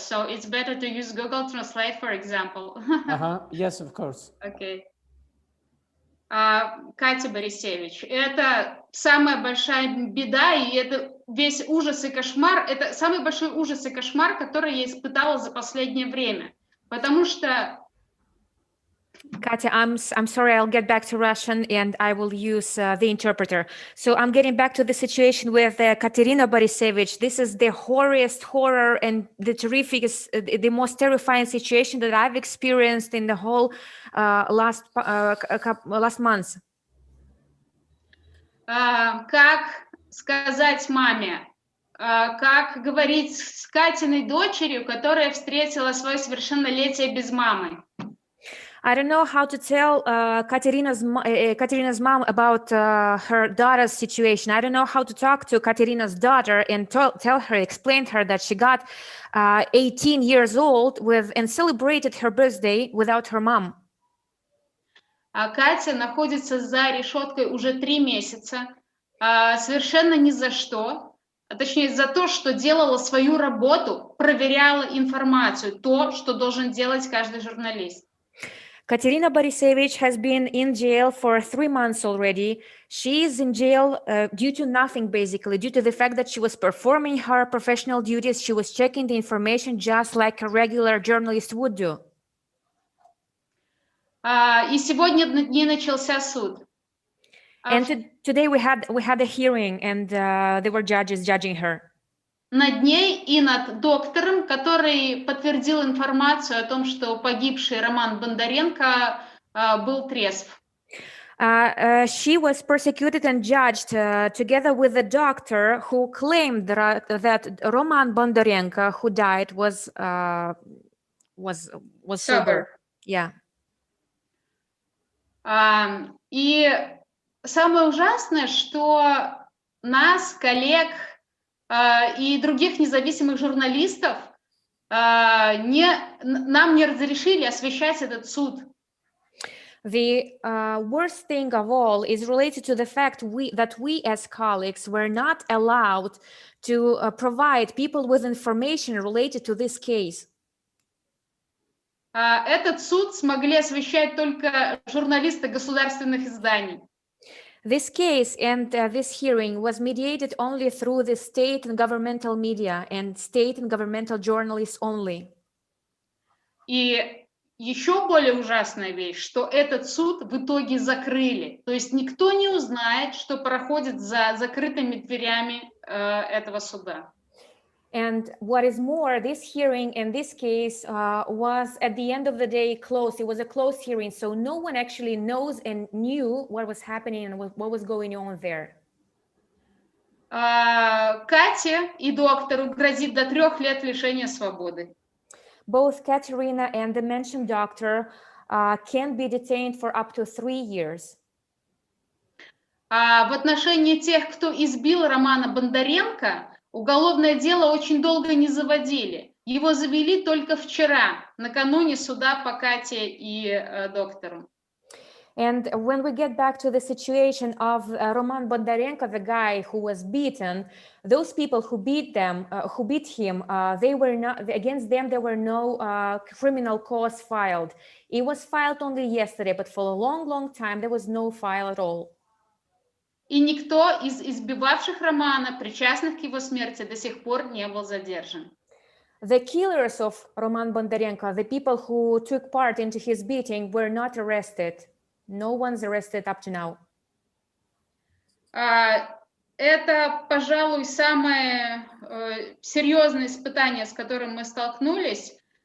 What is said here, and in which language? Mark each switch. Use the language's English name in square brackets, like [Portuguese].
[English] So it's better to use Google Translate, for example. Yes, of course. Okay. [Russian] Катя Борисевич, это самая большая беда, и это весь ужас и кошмар, это самый большой ужас и кошмар, который я испытала за последнее время, потому что... [English] Katya, I'm sorry, I'll get back to Russian and I will use the interpreter. So I'm getting back to the situation with Katerina Borisevich. This is the horriest horror and the the most terrifying situation that I've experienced in the whole last months. [Russian] Как сказать маме? как говорить с Катиной дочерью, которая встретила свое совершеннолетие без мамы. [English] I don't know how to tell Katerina's mom about her daughter's situation. I don't know how to talk to Katerina's daughter and tell her, explain to her that she got 18 years old and celebrated her birthday without her mom. [Russian] Катя находится за решеткой уже 3 месяца, совершенно ни за что, а точнее за то, что делала свою работу, проверяла информацию, то, что должен делать каждый журналист. [English] Katerina Borisevich has been in jail for 3 months already. She is in jail due to nothing, basically, due to the fact that she was performing her professional duties. She was checking the information just like a regular journalist would do. [Russian] И сегодня над ней начался суд. [English] And today we had a hearing, and there were judges judging her. [Russian] Над ней и над доктором, который подтвердил информацию о том, что погибший Роман Бондаренко был трезв. [English] She was persecuted and judged together with the doctor who claimed that Roman Bondarenko, who died, was sober. Yeah. [Russian] И самое ужасное, что нас, коллег и других независимых журналистов нам не разрешили освещать этот суд. [English] The worst thing of all is related to the fact that we as colleagues were not allowed to provide people with information related to this case. [Russian] Этот суд смогли освещать только журналисты государственных изданий. [English] This case and this hearing was mediated only through the state and governmental media and state and governmental journalists only. [Russian] И еще более ужасная вещь, что этот суд в итоге закрыли. То есть никто не узнает, что проходит за закрытыми дверями этого суда. [English] And what is more, this hearing in this case was at the end of the day closed. It was a closed hearing, so no one actually knows and knew what was happening and what was going on there. [Russian] Кате и доктору грозит до 3 лет лишения свободы. [English] Both Katerina and the mentioned doctor can be detained for up to 3 years. [Russian] В отношении тех, кто избил Романа Бондаренко, уголовное дело очень долго не заводили. Его завели только вчера, накануне суда по Кате и доктору. [English] And when we get back to the situation of Roman Bondarenko, the guy who was beaten, those people who beat him, they were not, against them there were no criminal cause filed. It was filed only yesterday, but for a long, long time there was no file at all. [Russian] И никто из избивавших Романа, причастных к его смерти, до сих пор не был задержан. [English] The killers of Roman Bondarenko, the people who took part into his beating, were not arrested. No one's arrested up to now. [Russian] Это, пожалуй, самое серьезное испытание, с которым мы столкнулись.